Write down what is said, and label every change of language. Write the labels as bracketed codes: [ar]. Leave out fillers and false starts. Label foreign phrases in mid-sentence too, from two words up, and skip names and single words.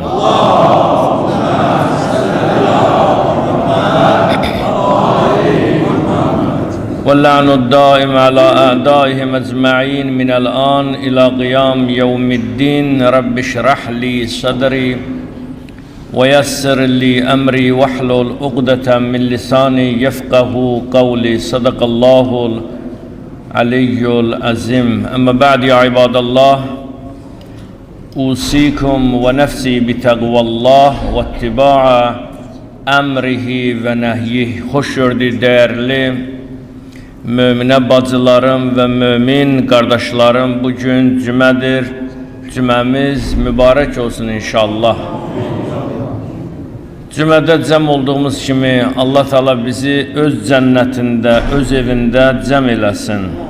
[ar] واللعن الدائم على أعدائهم أجمعين من الآن إلى قيام يوم الدين رب اشرح لي صدري ويسر لي أمري واحلل عقدة من لساني يفقه قولي صدق الله العلي العظيم أما بعد يا عباد الله أوصيكم ونفسي بتقوى الله واتباع أمره ونهيه [az] خوش gördüğü değerli müminə bacılarım və mümin qardaşlarım, bugün cümədir, cüməmiz mübarək olsun inşallah. Cümədə cəm olduğumuz kimi Allah Teala bizi öz cənnətində, öz evində cəm eləsin.